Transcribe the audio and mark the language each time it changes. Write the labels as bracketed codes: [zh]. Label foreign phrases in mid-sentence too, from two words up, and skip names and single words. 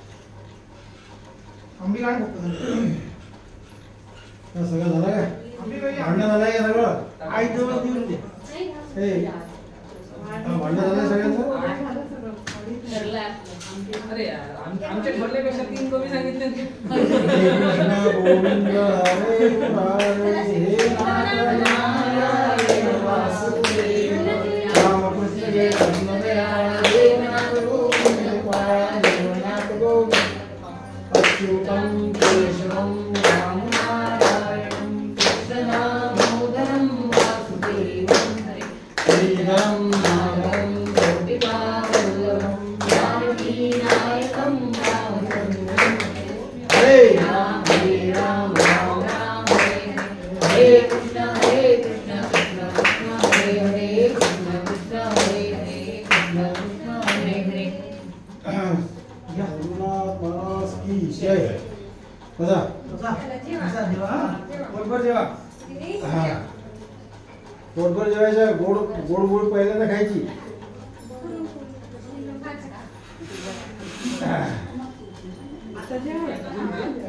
[mr] आंबील आण फक्त काय सगळं झालं काय आंबील पाहिजे भांडण झालंय का सगळं आई जवळ देऊन दे. हे भांडण झालंय सगळ्यांचं झालं सगळं. अडीच ठरलं आपलं. अरे यार, आमच्या ठरल्यापेक्षा 3 कमी सांगितले [sa] हरे कृष्ण गोविंद हरे मुरारी हे नारायण वासुदेव रामकृष्ण जय कृष्ण देवनाथ गोविंद पाय देवनाथ गोविंद अच्युतं केशवं रामनारायणं कृष्णदामोदरं वासुदेवं श्रीराम नारायणं गोपिकावल्लभं जानकीनायकं रामचन्द्रं हरे राम राम राम हरे कृष्ण कृष्ण कृष्ण हरे हरे कृष्ण कृष्ण हरे हरे कृष्ण कृष्ण हरे हरे या [hi] गुरुनाथ महाराज की जय [sa] बघा [mr] जा जेवा बरोबर जेवा. हा पोटभर जेवायचं गोड गोड गोड पहिल्यांदा खायची आता जेवायचं.